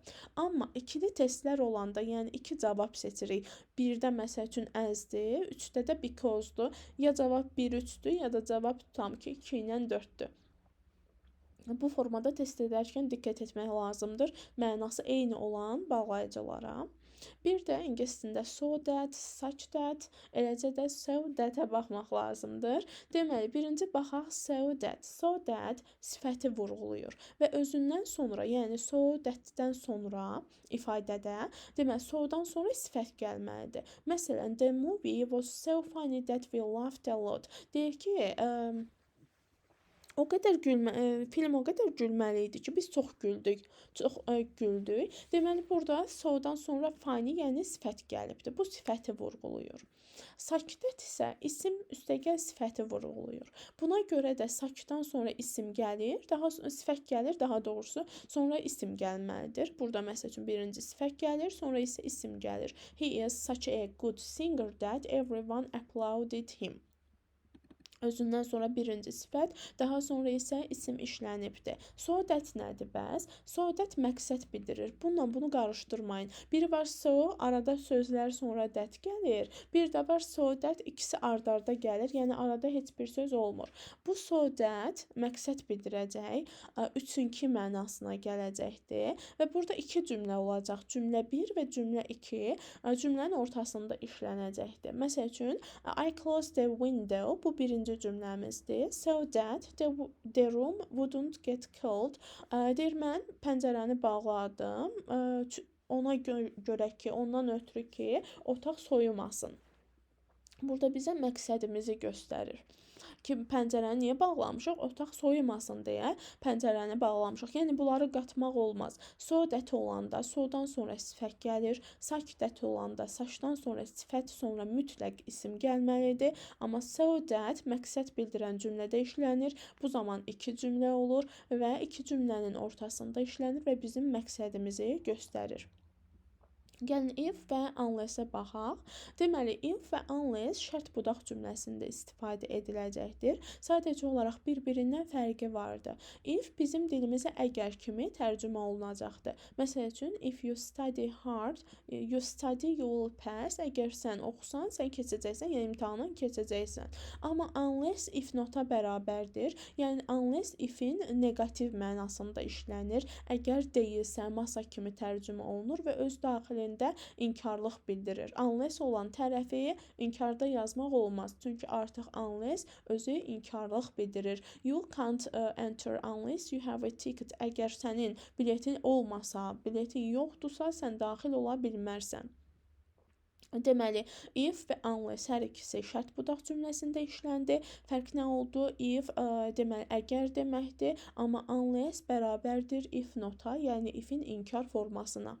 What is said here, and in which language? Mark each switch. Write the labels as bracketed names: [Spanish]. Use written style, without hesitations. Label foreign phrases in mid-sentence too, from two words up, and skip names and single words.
[Azerbaijani] Amma ikili testlər olanda, yəni iki cavab seçirik. Birdə məsəl üçün asdir, üçdə də because'dur. Ya cavab 1-3-dür, ya da cavab tutam ki 2 ilə 4-dür. Bu formada test edərkən diqqət etmək lazımdır mənası eyni olan bağlayıcılara. Bir də ingilis dilində [English] so that, such that, [Azerbaijani] eləcə də [English] so that-ə [Azerbaijani] baxmaq lazımdır. Deməli, birinci baxaq [English] so that. So that [Azerbaijani] sifəti vurğulayır və özündən sonra, yəni [English] so that-dən [Azerbaijani] sonra ifadədə, deməli, so-dan sonra sifət gəlməlidir. Məsələn, [English] the movie was so funny that we laughed a lot. [Azerbaijani] Deyir ki, film o qədər gülməli idi ki, biz çox güldük. Deməli, burada so-dan sonra funny, yəni sifət gəlibdir. Bu sifəti vurğulayır. Sakit isə isim üstəgəl sifəti vurğulayır. Buna görə də sakitdən sonra isim gəlir, sifət gəlir, daha doğrusu, sonra isim gəlməlidir. Burada məsəl üçün birinci sifət gəlir, sonra isə isim gəlir. [English] He is such a good singer that everyone applauded him. [Azerbaijani] Özündən sonra birinci sifət, daha sonra isə isim işlənibdir. [English] So that [Azerbaijani] nədir bəs? [English] So that [Azerbaijani] məqsəd bildirir. Bununla bunu qarışdırmayın. Biri var so, arada sözlər sonra that gəlir. Bir də var [English] so that, [Azerbaijani] ikisi ard-arda gəlir. Yəni arada heç bir söz olmur. Bu [English] so that [Azerbaijani] məqsəd bildirəcək, üçünkü mənasına gələcəkdir. Və burada iki cümlə olacaq. Cümlə 1 və cümlə 2 cümlənin ortasında işlənəcəkdir. Məsəl üçün, [English] I closed the window, [Azerbaijani] bu birinci cümləmizdir. [English] So that the room wouldn't get cold. [Azerbaijani] Deyir, mən pəncərəni bağladım. Ona görə ki, ondan ötürü ki, otaq soyumasın. burada bizə məqsədimizi göstərir ki, pəncərəni niyə bağlamışıq? Otaq soyumasın deyə pəncərəni bağlamışıq. Yəni bunları qatmaq olmaz. [English] So that [Azerbaijani] olanda sodan sonra sifət gəlir. [English] Such that [Azerbaijani] olanda saçdan sonra sifət, sonra mütləq isim gəlməlidir. Amma [English] so that [Azerbaijani] məqsəd bildirən cümlədə işlənir. Bu zaman iki cümlə olur və iki cümlənin ortasında işlənir və bizim məqsədimizi göstərir. Gəlin if və unless-ə baxaq. Deməli, if və unless şərt budaq cümləsində istifadə ediləcəkdir. Sadəcə olaraq bir-birindən fərqi vardır. If bizim dilimizə əgər kimi tərcümə olunacaqdır. Məsəl üçün, [English] if you study hard, you study, you will pass. [Azerbaijani] Əgər sən oxusan, sən keçəcəksən, yəni imtahandan keçəcəksən. Amma [English] unless if nota [Azerbaijani] bərabərdir. Yəni [English] unless if-in [Azerbaijani] negativ mənasında işlənir. Əgər deyilsə, masa kimi tərcümə olunur və öz daxilində inkarlıq bildirir. Unless olan tərəfi inkarda yazmaq olmaz. Çünki artıq unless özü inkarlıq bildirir. [English] You can't enter unless you have a ticket. [Azerbaijani] Əgər sənin biletin olmasa, biletin yoxdursa, sən daxil ola bilmərsən. Deməli, if və unless hər ikisi şərt budaq cümləsində işləndi. Fərq nə oldu? If deməli əgər deməkdir, amma unless bərabərdir [English] if nota, [Azerbaijani] yəni ifin inkar formasına.